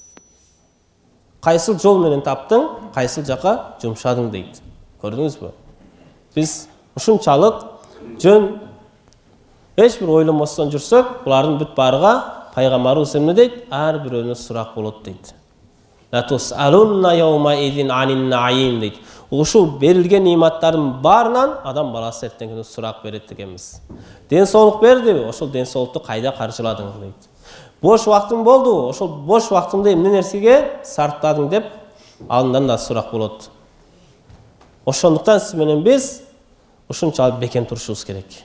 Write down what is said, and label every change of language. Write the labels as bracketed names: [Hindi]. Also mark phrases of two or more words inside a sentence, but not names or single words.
[Kyrgyz] Кайсыл жол менен таптың, кайсыл жака жумшадың дейт. Көрдүңүзбү? Биз ушунчалык жөн эч бир ойлонбостон жүрсөк, булардын бүт баарыга пайгамбарыбыз эмне дейт? Ар бирөөнө сурак болот дейт. [Arabic] لتسألن يومئذ عن النعيم дейт. [Kyrgyz] Ушул берилген нематтардын баарынан адам баласы эртеңки сурак берет экенбиз. Ден соолук бердиби? Ошол ден соолукту кайда каржыладың дейт. Бош убактың болду, ошол бош убактыңды эмне нерсеге сарптадың деп андан да сурак болот. Ошондуктан сиз менен биз ушунчалык бекем турушубуз керек.